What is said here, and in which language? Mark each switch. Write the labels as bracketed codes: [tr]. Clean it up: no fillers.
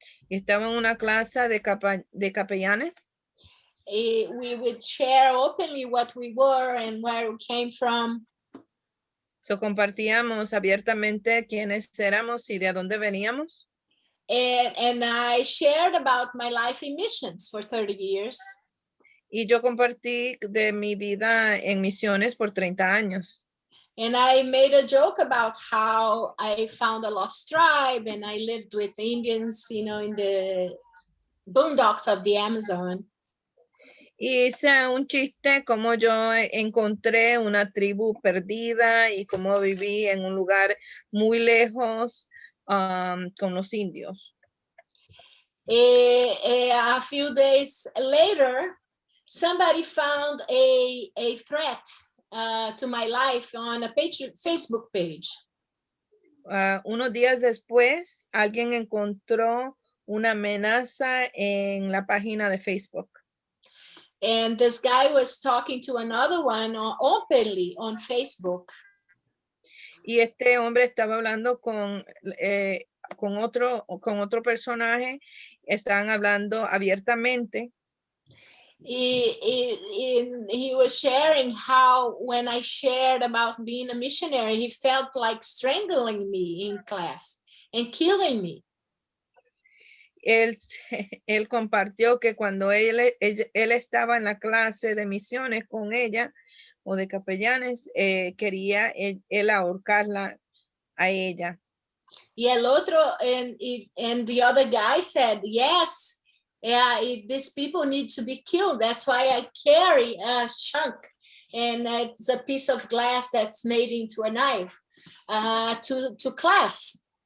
[es] Estaba en una clase de capellanes. [en] We would share openly what we were and where we came from. [es] So compartíamos abiertamente quiénes éramos y de dónde veníamos. [en] And I shared about my life in missions for 30 years. [es] Y yo compartí de mi vida en misiones por 30 años. [en] And I made a joke about how I found a lost tribe and I lived with Indians, in the boondocks of the Amazon. [es] Y hice un chiste como yo encontré una tribu perdida y cómo viví en un lugar muy lejos con los indios. [en] A few days later, somebody found a threat to my life on a Facebook page. [es] Unos días después, alguien encontró una amenaza en la página de Facebook. [en] And this guy was talking to another one openly on Facebook. [es] Y este hombre estaba hablando con otro personaje, estaban hablando abiertamente. [en] He was sharing how when I shared about being a missionary, he felt like strangling me in class and killing me. [es] Él compartió que cuando él estaba en la clase de misiones con ella o de capellanes, quería él ahorcarla a ella. Y el otro, [en] and the other guy said, yes, these people need to be killed. That's why I carry a chunk. And it's a piece of glass that's made into a knife to class.